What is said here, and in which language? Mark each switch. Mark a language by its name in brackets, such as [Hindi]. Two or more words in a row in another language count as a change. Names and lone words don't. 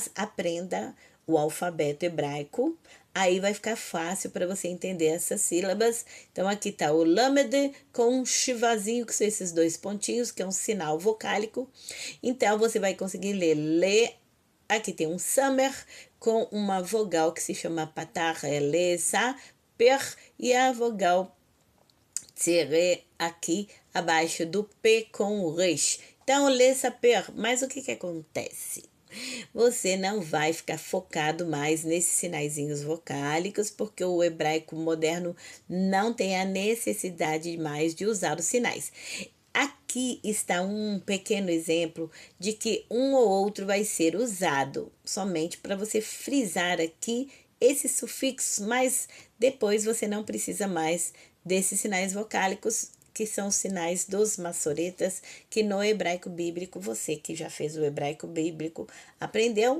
[Portuguese] Mas aprenda o alfabeto hebraico Aí vai ficar fácil para você entender essas sílabas. Então, aqui tá o lamed com um chivazinho, que são esses dois pontinhos, que é um sinal vocálico. Então, você vai conseguir ler le. Aqui tem um samer com uma vogal que se chama patar, é [Hebrew] לְ, סַ, פֵּר, [Portuguese] e a vogal tsere aqui abaixo do P com o resh. Então, [Hebrew] לְ, סַ, פֵּר. [Portuguese] Mas o que acontece? Você não vai ficar focado mais nesses sinaizinhos vocálicos, porque o hebraico moderno não tem a necessidade mais de usar os sinais. Aqui está um pequeno exemplo de que um ou outro vai ser usado, somente para você frisar aqui esses sufixos, mas depois você não precisa mais desses sinais vocálicos, que são os sinais dos maçoretas, que no hebraico bíblico, você que já fez o hebraico bíblico aprendeu.